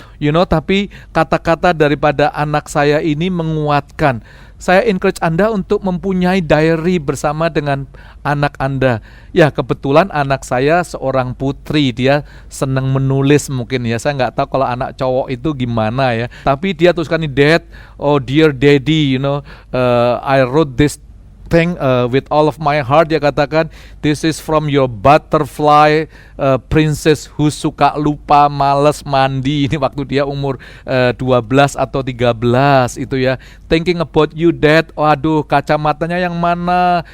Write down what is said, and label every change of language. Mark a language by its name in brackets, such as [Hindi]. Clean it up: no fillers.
[English] You know, [Indonesian] tapi kata-kata daripada anak saya ini menguatkan. Saya encourage Anda untuk mempunyai diary bersama dengan anak Anda. Ya, kebetulan anak saya seorang putri, dia senang menulis mungkin ya. Saya nggak tahu kalau anak cowok itu gimana ya. Tapi dia tuliskan nih, [English] "Dad, oh dear daddy, you know, I wrote this thing with all of my heart." [Indonesian] Dia katakan, [English] "This is from your butterfly princess who [Indonesian] suka lupa, males mandi." Ini waktu dia umur 12 atau 13 itu ya. [English] "Thinking about you, Dad." [Indonesian] Waduh, kacamatanya yang mana?